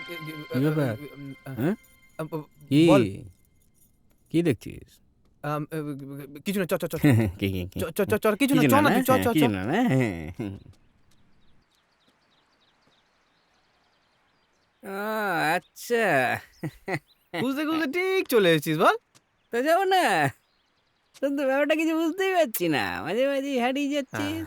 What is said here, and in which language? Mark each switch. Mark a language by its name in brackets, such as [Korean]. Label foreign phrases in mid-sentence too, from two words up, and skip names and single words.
[Bangla] কি ব্যাপার? হ্যাঁ? কি বল। কি দেখছিস? কিছু না, চ চ চ কি কি কি? চ চ চ চ কিছু না, চ না তুই, চ চ চ। কিছু না, আচ্ছা বুঝতে বুঝতে ঠিক চলে এসেছিস বল। তো যাবো না, তোর তো ব্যাপারটা কিছু বুঝতেই পারছি না, মাঝে মাঝে হারিয়ে যাচ্ছিস।